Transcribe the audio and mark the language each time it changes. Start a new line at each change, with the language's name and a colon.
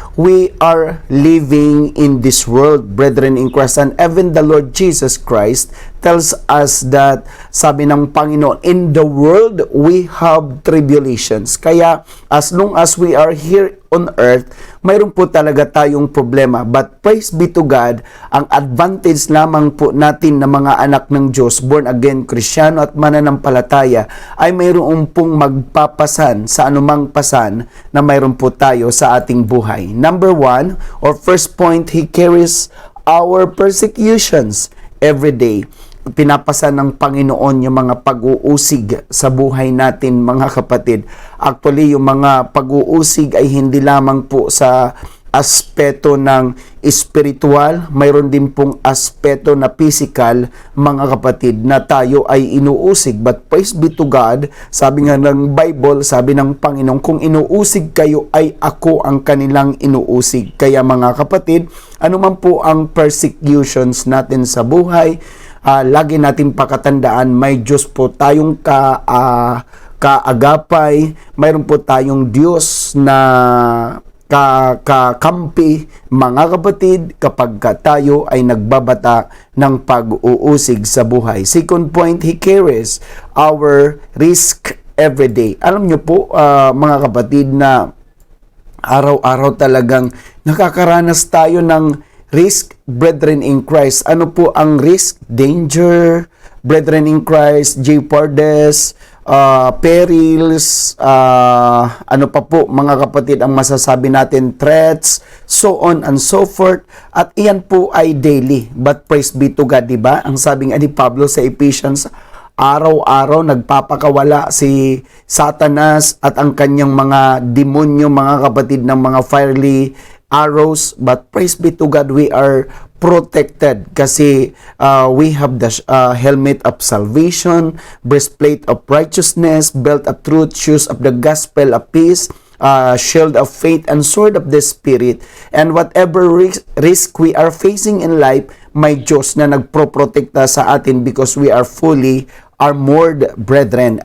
English: we are living in this world, brethren in Christ. And even the Lord Jesus Christ tells us that,
Filipino: sabi ng Panginoon,
English: in the world we have tribulations. Kaya as long as we are here on earth,
Filipino: mayroon po talaga tayong problema.
English: But praise be to God,
Filipino: ang advantage lamang po natin na mga anak ng Diyos, born again, Kristyano at mananampalataya, ay mayroon pong magpapasan sa anumang pasan na mayroon po tayo sa ating buhay.
English: Number one, or first point, He carries our persecutions every day.
Filipino: Pinapasan ng Panginoon yung mga pag-uusig sa buhay natin, mga kapatid. Actually, yung mga pag-uusig ay hindi lamang po sa aspeto ng spiritual, mayroon din pong aspeto na physical, mga kapatid, na tayo ay inuusig.
English: But praise be to God,
Filipino: sabi nga ng Bible, sabi ng Panginoon, kung inuusig kayo ay ako ang kanilang inuusig. Kaya mga kapatid, anuman po ang persecutions natin sa buhay, lagi natin pakatandaan, may Diyos po tayong kaagapay, mayroon po tayong Diyos na kakampi, mga kapatid, kapag tayo ay nagbabata ng pag-uusig sa buhay.
English: Second point, He carries our risk every day.
Filipino: Alam nyo po, mga kapatid, na araw-araw talagang nakakaranas tayo ng risk,
English: brethren in Christ. Ano po ang risk? Danger, brethren in Christ, jeopardies, perils,
Filipino: ano pa po mga kapatid ang masasabi natin,
English: threats, so on and so forth.
Filipino: At iyan po ay
English: daily. But praise be to God, diba?
Filipino: Ang sabi nga ni Pablo sa Ephesians, araw-araw nagpapakawala si Satanas at ang kanyang mga demonyo, mga kapatid, ng mga fiery arrows.
English: But praise be to God, we are protected kasi we have the helmet of salvation, breastplate of righteousness, belt of truth, shoes of the gospel of peace, shield of faith, and sword of the Spirit. And whatever risk we are facing in life,
Filipino: may Diyos na nagproprotekta sa atin
English: because we are fully armored, brethren.